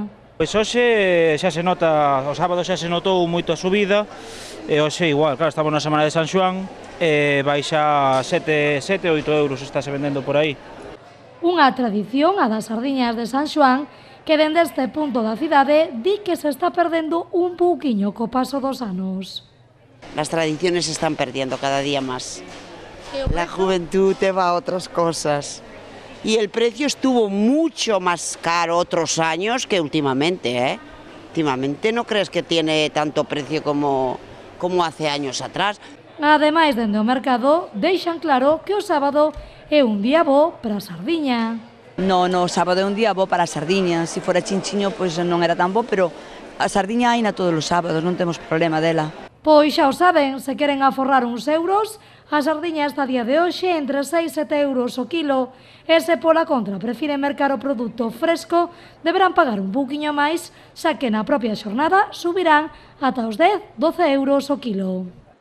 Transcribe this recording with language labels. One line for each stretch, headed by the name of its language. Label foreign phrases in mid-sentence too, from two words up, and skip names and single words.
Galician: Pois hoxe xa se nota, o sábado xa se notou moito a subida, e hoxe igual, claro, estamos na semana de San Xoán, e baixa 7, 8 euros, estáse vendendo por aí. Unha tradición, a das sardiñas de San Xoán, que dende este punto da cidade di que se está perdendo un pouquiño co paso dos anos.
Spanish: Las tradiciones se están perdiendo cada día más. La juventud te va a otras cosas. Y el precio estuvo mucho más caro otros años que últimamente, ¿eh? Últimamente no crees que tiene tanto precio como hace años atrás.
Galician: Ademais, dende o mercado, deixan claro que o sábado é un día bo para a sardiña. No sábado é un día bo para a sardiña, se fora chinchiño pois non era tan bo, pero a sardiña haina todos os sábados, non temos problema dela. Pois xa o saben, se queren aforrar uns euros, a sardiña está a día de hoxe entre 6 e 7 euros o quilo, e se pola contra prefiren mercar o produto fresco, deberán pagar un pouquiño máis, xa que na propia xornada subirán ata os 10-12 euros o quilo.